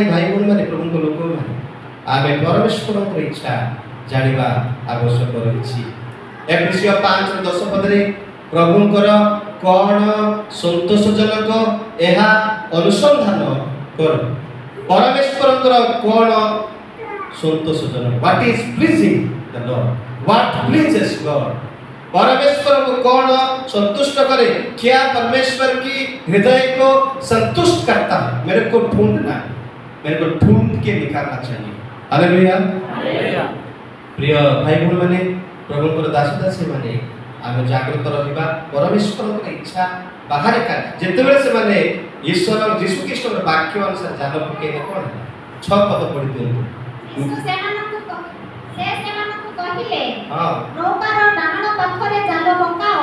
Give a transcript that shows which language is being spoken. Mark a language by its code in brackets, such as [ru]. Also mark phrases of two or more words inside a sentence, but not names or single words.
[or] ଭାଇ ଭଉଣୀମାନେ, ପ୍ରଭୁଙ୍କ ଲୋକମାନେ, ଆମେ ପରମେଶ୍ୱରଙ୍କର ଇଚ୍ଛା ଜାଣିବା ଆବଶ୍ୟକ ରହିଛି। ଏଫେସିୟ 5:10 ପଦରେ ପ୍ରଭୁଙ୍କର କ'ଣ ସନ୍ତୋଷଜନକ ଏହା ଅନୁସନ୍ଧାନ କର। ପରମେଶ୍ୱରଙ୍କର କ'ଣ ସନ୍ତୋଷଜନକ? [en] What is pleasing the Lord? What pleases God? [hi] परमेश्वर को कौन संतुष्ट करे? क्या परमेश्वर की हृदय को संतुष्ट करता है? मेरे को ढूंढना है, मेरे को ढूंढ के निकालना चाहिए। [or] ହାଲେଲୁୟା, ପ୍ରିୟ ଭାଇ ଭଉଣୀ ମାନେ, प्रभुଙ୍କର ଦାସ ଦାସୀ ମାନେ ଆମେ ଜାଗ୍ରତ ରହିବା। ପରମେଶ୍ୱରଙ୍କ ଇଚ୍ଛା ବାହାରେ ଯେତେବେଳେ ସେମାନେ ଈଶ୍ୱର ଯୀଶୁ ଖ୍ରୀଷ୍ଟଙ୍କ ବାକ୍ୟ ଅନୁସାରେ ଜାଲ ପକେଇଲେ କ'ଣ ହେଲା? 6 ପଦ ପଢି ଦିଅନ୍ତୁ। ନୌକାର ଡାହାଣ ପାଖରେ ଜାଲ ପକାଅ।